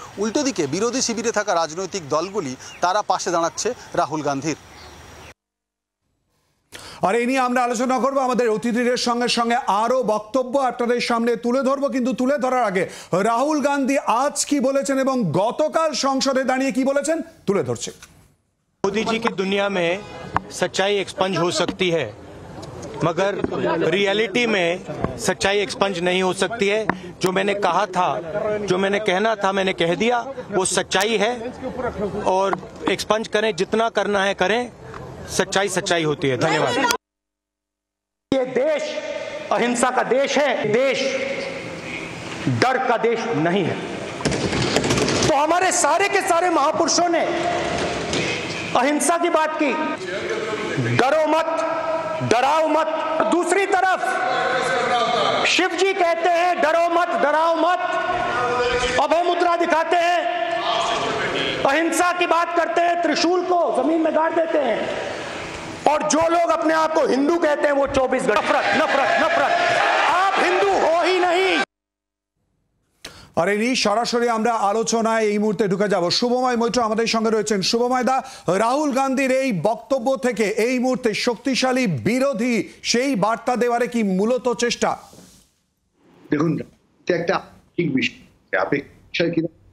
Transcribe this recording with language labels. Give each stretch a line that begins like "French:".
Bangla: উল্টো দিকে বিরোধী শিবিরে থাকা রাজনৈতিক দলগুলি তারা পাশে দাঁড়াচ্ছে রাহুল গান্ধীর। আর এই নিয়ে আমরা আলোচনা করবো আমাদের অতিথিদের সঙ্গে সঙ্গে, আরো বক্তব্য আপনাদের সামনে তুলে ধরবো। কিন্তু তুলে ধরার আগে রাহুল গান্ধী আজ কি বলেছেন এবং গতকাল সংসদে দাঁড়িয়ে কি বলেছেন তুলে ধরছে।
Hindi: मोदी जी की दुनिया में सच्चाई एक्सपंज हो सकती है, मगर रियलिटी में सच्चाई एक्सपंज नहीं हो सकती है। जो मैंने कहा था, जो मैंने कहना था, मैंने कह दिया, वो सच्चाई है। और एक्सपंज करें, जितना करना है करें, सच्चाई सच्चाई होती है। धन्यवाद। ये देश अहिंसा का देश है, देश डर का देश नहीं है। तो हमारे सारे के सारे महापुरुषों ने अहिंसा की बात की, डरो मत, डराओ मत। दूसरी तरफ शिव जी कहते हैं डरो मत, डराओ मत, अभय मुद्रा दिखाते हैं, अहिंसा की बात करते हैं, त्रिशूल को जमीन में गाड़ देते हैं। और जो लोग अपने आप को हिंदू कहते हैं वो 24 घंटे नफरत नफरत नफरत। आप हिंदू हो ही नहीं।
Bangla: আর এই নিয়ে সরাসরি আমরা আলোচনায় এই মুহূর্তে ঢুকে যাব। শুভময় মৈত্র আমাদের সঙ্গে রয়েছেন। শুভময় দা, রাহুল গান্ধীর এই বক্তব্য থেকে এই মুহূর্তে শক্তিশালী বিরোধী সেই বার্তা দেওয়ারে কি মূলত চেষ্টা? দেখুন, এটা একটা ঠিক বিষয় কিনা